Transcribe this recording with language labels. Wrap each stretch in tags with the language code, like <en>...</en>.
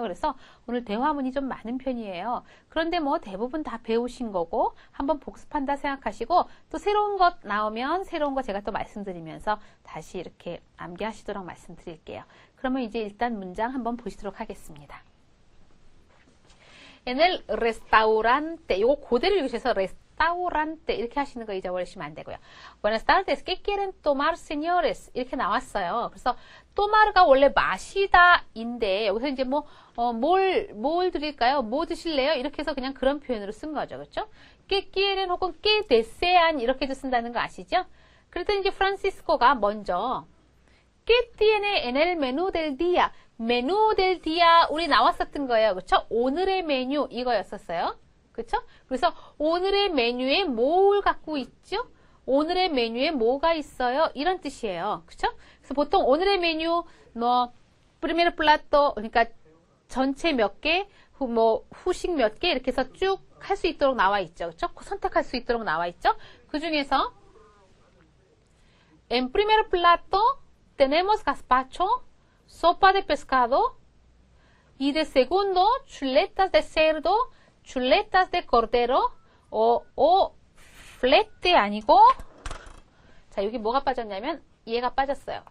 <ko>그래서 오늘 대화문이 좀 많은 편이에요. 그런데 대부분 다 배우신 거고 한번 복습한다 생각하시고 또 새로운 것 나오면 새로운 거 제가 또 말씀드리면서 다시 이렇게 암기하시도록 말씀드릴게요. 그러면 이제 일단 문장 한번 보시도록 하겠습니다.</ko> <es>En el restaurante,</es> <ko>이거 그대로 읽으셔서 restaurante 이렇게 하시는 거 잊어버리시면 안 되고요.</ko> <es>Buenas tardes, ¿qué quieren tomar, señores?</es> <ko>이렇게 나왔어요. 그래서 tomar가 원래 마시다인데 여기서 이제 뭘 드릴까요? 뭐 드실래요? 이렇게 해서 그냥 그런 표현으로 쓴 거죠. 그렇죠?</ko> <es>¿Qué quieren</es> <ko>혹은</ko> <es>¿qué desean?</es> <ko>이렇게도 쓴다는 거 아시죠? 그랬더니 이제 프란시스코가 먼저</ko> <es>¿Qué tiene en el menú del día?</es> <ko>메뉴 델 디아 우리 나왔었던 거예요. 그렇죠? 오늘의 메뉴 이거였었어요. 그렇죠? 그래서 오늘의 메뉴에 뭘 갖고 있죠? 오늘의 메뉴에 뭐가 있어요? 이런 뜻이에요. 그렇죠? 그래서 보통 오늘의 메뉴 프리메르 플라토 그러니까 전체 몇 개, 후식 몇 개 이렇게 해서 쭉 할 수 있도록 나와 있죠. 그렇죠? 선택할 수 있도록 나와 있죠.</ko> <es>그 중에서 en primer plato tenemos gazpacho sopa de pescado y de segundo chuletas de cerdo, chuletas de cordero o flete</es> <ko>아니고 자 여기 뭐가 빠졌냐면 얘가 빠졌어요.</ko>